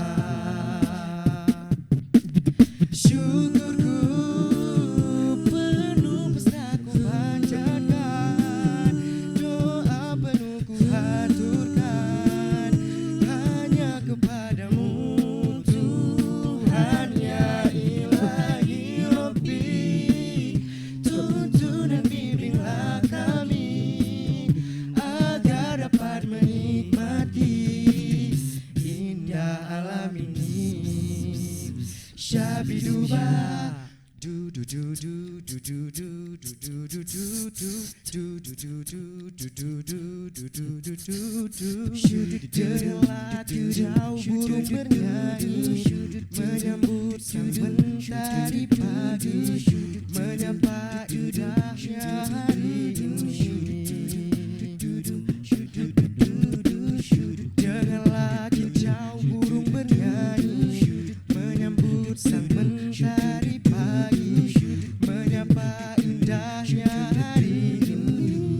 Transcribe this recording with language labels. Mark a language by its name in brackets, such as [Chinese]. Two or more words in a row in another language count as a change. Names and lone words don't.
[Indonesian] Syukurku penuh pesta ku panjatkan, doa penuh ku haturkan hanya kepadamu Tuhan [Arabic] ya ilahi Rabbi. [Indonesian] Tuntun dan bimbinglah kami agar dapat menikmati indah alam ini. Syabiduba do do do do do do do do do do do do do do do do do. Dengarlah kicau burung bernyanyi menyambut sang mentari pagi, menyapa indahnya hari ini. Dengarlah kicau burung bernyanyi menyambut sang mentari pagi, menyapa indahnya hari ini.